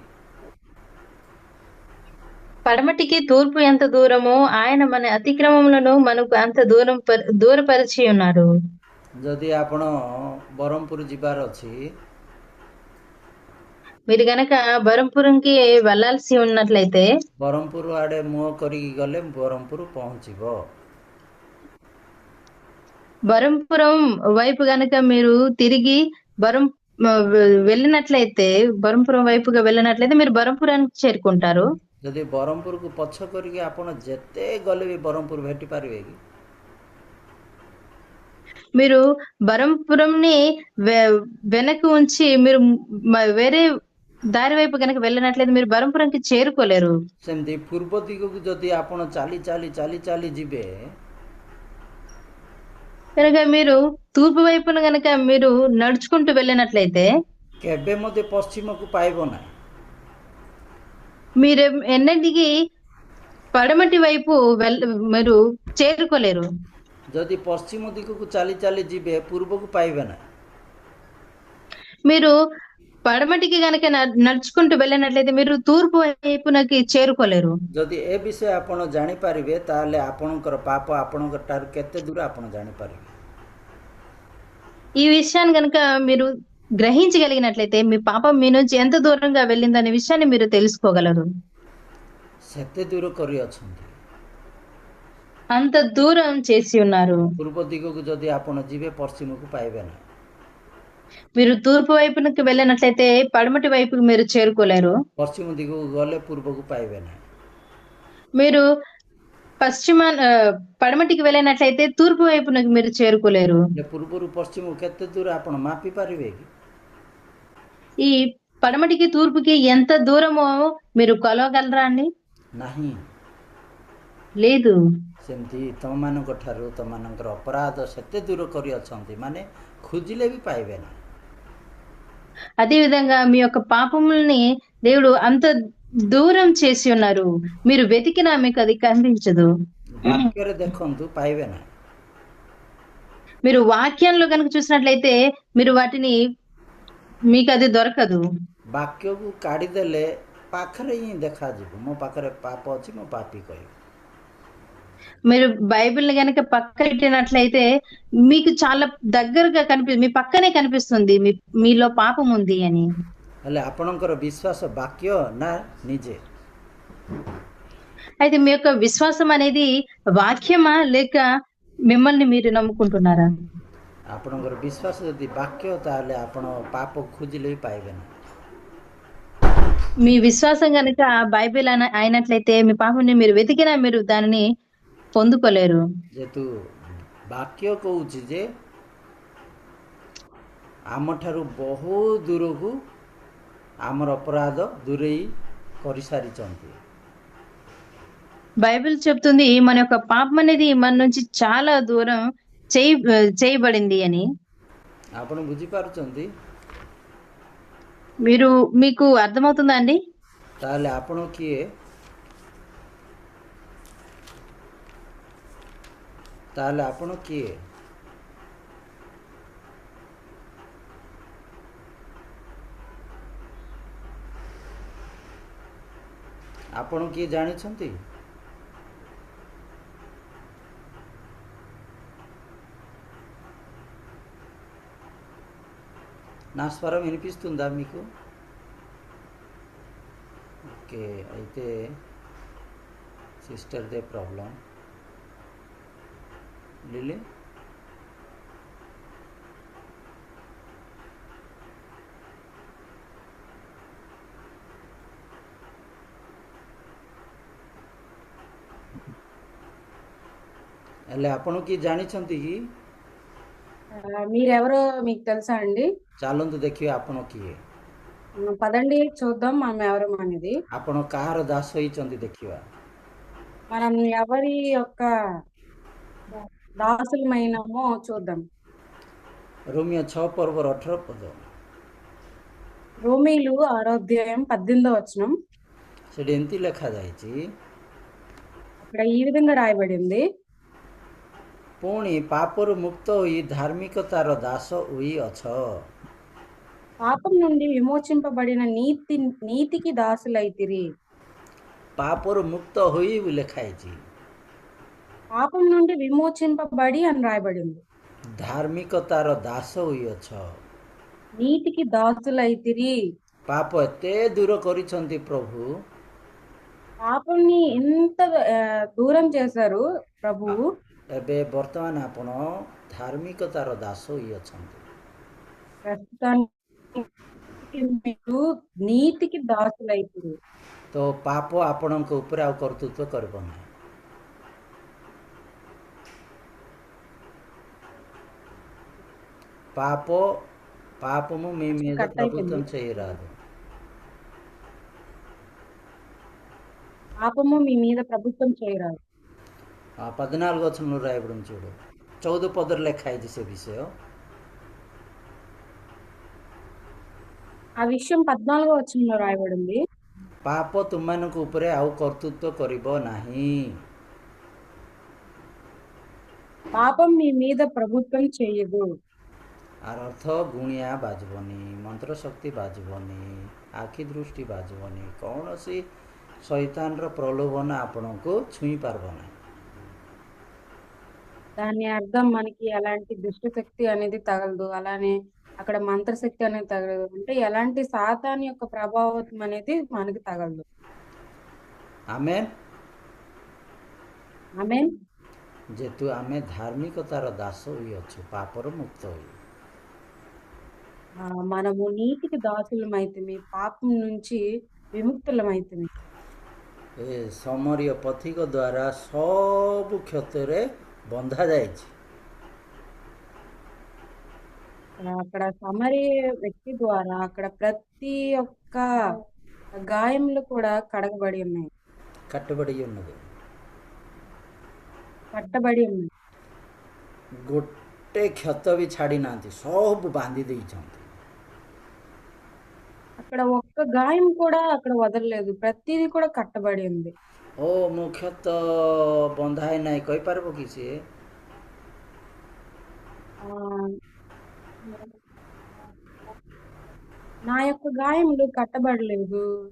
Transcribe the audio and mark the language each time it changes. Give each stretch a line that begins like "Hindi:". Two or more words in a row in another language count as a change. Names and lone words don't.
Telugu: పడమటికి తూర్పు ఎంత దూరమో ఆయన మన అతిక్రమములను మనకు అంత దూరపరిచి ఉన్నారు।
Odia: ଯଦି ଆପଣ ବ୍ରହ୍ମପୁର ଯିବାର ଅଛି,
Telugu: మీరు గనక బరంపురంకి వెళ్ళాల్సి ఉన్నట్లయితే
Odia: ବ୍ରହ୍ମପୁର ଆଡ଼େ ମୁହଁ କରିକି ଗଲେ ବ୍ରହ୍ମପୁର ପହଞ୍ଚିବ।
Telugu: బరంపురం వైపు గనక మీరు తిరిగి వెళ్ళినట్లయితే బరంపురం వైపుగా వెళ్ళినట్లయితే మీరు బరంపురానికి చేరుకుంటారు।
Odia: ଯଦି ବ୍ରହ୍ମପୁରକୁ ପଛ କରିକି ଆପଣ ଯେତେ ଗଲେ ବି ବ୍ରହ୍ମପୁର ଭେଟି ପାରିବେ କି?
Telugu: మీరు బరంపురంని వెనక ఉంచి మీరు వేరే దారి వైపు కనుక వెళ్ళినట్లయితే మీరు బరంపురంకి చేరుకోలేరు।
Odia: ସେମିତି ପୂର୍ବ ଦିଗକୁ ଯଦି ଆପଣ ଚାଲି ଚାଲି ଚାଲି ଚାଲି ଯିବେ,
Telugu: కనుక మీరు తూర్పు వైపున గనక మీరు నడుచుకుంటూ వెళ్ళినట్లయితే
Odia: କେବେ ମଧ୍ୟ ପଶ୍ଚିମକୁ ପାଇବ ନାହିଁ।
Telugu: మీరు ఎన్నటికీ పడమటి వైపు మీరు చేరుకోలేరు।
Odia: ଯଦି ପଶ୍ଚିମ ଦିଗକୁ ଚାଲି ଚାଲି ଯିବେ ପୂର୍ବକୁ ପାଇବେ ନାହିଁ।
Telugu: మీరు పడమటికి గనక నడుచుకుంటూ వెళ్ళినట్లయితే మీరు తూర్పు వైపునకి చేరుకోలేరు।
Odia: ଯଦି ଏ ବିଷୟ ଆପଣ ଜାଣିପାରିବେ ତାହେଲେ ଆପଣଙ୍କର ପାପ ଆପଣଙ୍କ ଠାରୁ କେତେ ଦୂର ଆପଣ ଜାଣିପାରିବେ।
Telugu: ఈ విషయాన్ని గనక మీరు గ్రహించగలిగినట్లయితే మీ పాపం మీ నుంచి ఎంత దూరంగా వెళ్ళిందనే విషయాన్ని మీరు తెలుసుకోగలరు।
Odia: ସେତେ దూର କରି ଅଛନ୍ତି,
Telugu: అంత దూరం చేసి ఉన్నారు।
Odia: ପୂର୍ବ ଦିଗକୁ ଯଦି ଆପଣ ଯିବେ ପଶ୍ଚିମକୁ ପାଇବେ ନାହିଁ।
Telugu: మీరు తూర్పు వైపునకి వెళ్ళినట్లయితే పడమటి వైపుకి మీరు చేరుకోలేరు।
Odia: ପଶ୍ଚିମ ଦିଗକୁ ଗଲେ ପୂର୍ବକୁ ପାଇବେ ନାହିଁ।
Telugu: మీరు పడమటికి వెళ్ళినట్లయితే తూర్పు వైపునకి మీరు చేరుకోలేరు।
Odia: ପୂର୍ବରୁ ପଶ୍ଚିମକୁ କେତେ ଦୂର ଆପଣ ମାପି ପାରିବେ କି?
Telugu: ఈ పడమటికి తూర్పుకి ఎంత దూరమో మీరు కొలవగలరా అండి?
Odia: ନାହିଁ।
Telugu: లేదు।
Odia: ସେମିତି ତମମାନଙ୍କ ଠାରୁ ତମମାନଙ୍କର ଅପରାଧ ସେତେ ଦୂର କରି ଅଛନ୍ତି, ମାନେ ଖୋଜିଲେ ବି ପାଇବେ ନାହିଁ।
Telugu: అదే విధంగా మీ యొక్క పాపముల్ని దేవుడు అంత దూరం చేసి ఉన్నారు, మీరు వెతికినా మీకు అది కనిపించదు।
Odia: వాక్ୟରେ ଦେଖନ୍ତୁ ପାଇବେ ନାହିଁ।
Telugu: మీరు వాక్యంలో కనుక చూసినట్లయితే మీరు వాటిని మీకు అది దొరకదు।
Odia: ବାକ୍ୟକୁ କାଢିଦେଲେ ପାଖରେ ହିଁ ଦେଖାଯିବ। ମୋ ପାଖରେ ପାପ ଅଛି, ମୁଁ ପାପୀ କହିବି।
Telugu: మీరు బైబిల్ని గనక పక్క పెట్టినట్లయితే మీకు చాలా దగ్గరగా మీ పక్కనే కనిపిస్తుంది మీలో పాపం ఉంది అని।
Odia: ହେଲେ ଆପଣଙ୍କର ବିଶ୍ୱାସ ବାକ୍ୟ ନା ନିଜେ?
Telugu: అయితే మీ యొక్క విశ్వాసం అనేది వాక్యమా లేక మిమ్మల్ని మీరు నమ్ముకుంటున్నారా?
Odia: ଆପଣଙ୍କର ବିଶ୍ୱାସ ଯଦି ବାକ୍ୟ ତାହେଲେ ଆପଣ ପାପ ଖୋଜିଲେ ବି ପାଇବେ ନାହିଁ।
Telugu: మీ విశ్వాసం గనక బైబిల్ అయినట్లయితే మీ పాపని మీరు వెతికినా మీరు దానిని పొందుకోలేరు।
Odia: ଯେହେତୁ ବାକ୍ୟ କହୁଛି ଯେ ଆମଠାରୁ ବହୁ ଦୂରକୁ ଆମର ଅପରାଧ ଦୂରେଇ କରିସାରିଛନ୍ତି।
Telugu: బైబిల్ చెప్తుంది మన యొక్క పాపం అనేది మన నుంచి చాలా దూరం చేయబడింది అని.
Odia: ଆପଣ ବୁଝିପାରୁଛନ୍ତି?
Telugu: మీకు అర్థమవుతుందా అండి?
Odia: ତାହେଲେ ଆପଣ କିଏ? ତାହେଲେ ଆପଣ କିଏ? ଆପଣ କିଏ ଜାଣିଛନ୍ତି?
Telugu: నా స్వరం వినిపిస్తుందా మీకు? ఓకే, అయితే
English: sisterde problem.
Telugu: లిలీ,
Odia: ହେଲେ ଆପଣ କିଏ ଜାଣିଛନ୍ତି କି?
Telugu: మీరెవరో మీకు తెలుసా అండి?
Odia: ଚାଲନ୍ତୁ ଦେଖିବା ଆପଣ କିଏ.
Telugu: పదండి చూద్దాం మనం ఎవరు అనేది.
Odia: ଆପଣ କାହାର ଦାସ ହେଇଛନ୍ତି ଦେଖିବା.
Telugu: మనం ఎవరి యొక్క దాసులమైనామో చూద్దాం.
Odia: రోమియో 6 పର୍ବର 18 ପଦ.
Telugu: రోమీలు 6వ అధ్యాయం 18వ వచనం.
Odia: ସେଠି ଏମିତି ଲେଖାଯାଇଛି,
Telugu: అక్కడ ఈ విధంగా రాయబడింది,
Odia: ପୁଣି ପାପରୁ ମୁକ୍ତ ହୋଇ ଧାର୍ମିକତାର ଦାସ ହୋଇଅଛ.
Telugu: పాపం నుండి విమోచింపబడిన నీతికి దాసులైతిరి.
Odia: ପାପରୁ ମୁକ୍ତ ହୋଇ ଲେଖା ହେଇଛି,
Telugu: పాపం నుండి విమోచింపబడి అని రాయబడింది.
Odia: ଧାର୍ମିକତାର ଦାସ ହୋଇଅଛ.
Telugu: నీతికి దాసులైతిరి.
Odia: ପାପ ଏତେ ଦୂର କରିଛନ୍ତି ପ୍ରଭୁ,
Telugu: పాపంని ఎంత దూరం చేశారు ప్రభువు.
Odia: ଏବେ ବର୍ତ୍ତମାନ ଆପଣ ଧାର୍ମିକତାର ଦାସ ହୋଇଅଛନ୍ତି.
Telugu: ప్రస్తుతానికి మీరు నీతికి దాసులైతిరి.
Odia: ତ ପାପ ଆପଣଙ୍କ ଉପରେ ଆଉ କର୍ତ୍ତୃତ୍ୱ କରିବ ନାହିଁ.
Telugu: పాపము మీ మీద ప్రభుత్వం చేయరాదు. పాపము మీ మీద ప్రభుత్వం చేయరాదు.
Odia: 14
Telugu: వచనంలో రాయబడి చూడు,
Odia: 14 ପଦରେ ଲେଖା ହେଇଛି ସେ ବିଷୟ.
Telugu: ఆ విషయం 14వ వచనంలో రాయబడింది,
Odia: ପାପ ତୁମମାନଙ୍କ ଉପରେ ଆଉ କର୍ତ୍ତୃତ୍ୱ କରିବ ନାହିଁ.
Telugu: పాపం మీ మీద ప్రభుత్వం చేయదు.
Odia: ଆର ଅର୍ଥ ଗୁଣିଆ ବାଜିବନି, ମନ୍ତ୍ର ଶକ୍ତି ବାଜିବନି, ଆଖି ଦୃଷ୍ଟି ବାଜିବନି, କୌଣସି ଶୈତାନର ପ୍ରଲୋଭନ ଆପଣଙ୍କୁ ଛୁଇଁ ପାରିବ ନାହିଁ.
Telugu: దాని అర్థం మనకి ఎలాంటి దుష్ట శక్తి అనేది తగలదు, అలానే అక్కడ మంత్రశక్తి అనేది తగలదు, అంటే ఎలాంటి సాతాను యొక్క ప్రభావం అనేది మనకి తగలదు. ఆమేన్. ఆమేన్.
Odia: ଯେହେତୁ ଆମେ ଧାର୍ମିକତାର ଦାସ ହୋଇଅଛୁ, ପାପରୁ ମୁକ୍ତ ହୋଇ,
Telugu: మనము నీతికి దాసులమైతిమి, పాపం నుంచి విముక్తులమైతిమి.
Odia: ଏ ସମରୀୟ ପଥିକ ଦ୍ୱାରା ସବୁ କ୍ଷତରେ ବନ୍ଧା ଯାଇଛି.
Telugu: అక్కడ సమరీ వ్యక్తి ద్వారా అక్కడ ప్రతి ఒక్క గాయములు కూడా కడగబడి ఉన్నాయి, కట్టబడి ఉన్నది. కట్టబడి ఉన్నాయి.
Odia: ଗୋଟେ କ୍ଷତ ବି ଛାଡ଼ି ନାହାନ୍ତି, ସବୁ ବାନ୍ଧି ଦେଇଛନ୍ତି.
Telugu: అక్కడ ఒక్క గాయం కూడా అక్కడ వదలలేదు, ప్రతిదీ కూడా కట్టబడి ఉంది.
Odia: ଓ ମୋ କ୍ଷତ ବନ୍ଧା ହେଇ ନାହିଁ କହିପାରିବ କି ସିଏ?
Telugu: నా యొక్క గాయములు కట్టబడలేదు